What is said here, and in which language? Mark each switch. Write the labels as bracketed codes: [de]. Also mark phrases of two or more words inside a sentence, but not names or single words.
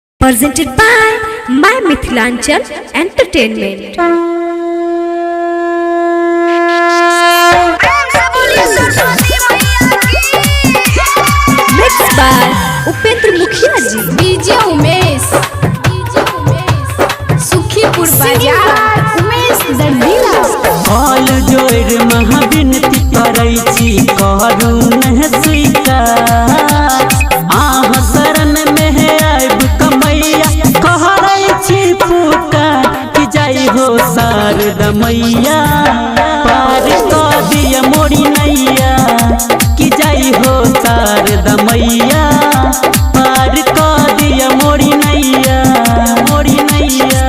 [en] presented by My Mithilanchal Entertainment. Mixed by Upendra Mukhia ji. [mai] डीजे उमेश सुखीपुर बाजार उमेश दर्दिला हाल जोर महाविनती करै छी करू नहीं स्वीकार आह शरण में आब कमैया कहरै छी पुकार कि जाई हो शारदा मैया पार कऽ दिया मोरी नैया कि जाई हो शारदा मैया पार कऽ दिया मोरी नैया मोरी नैया।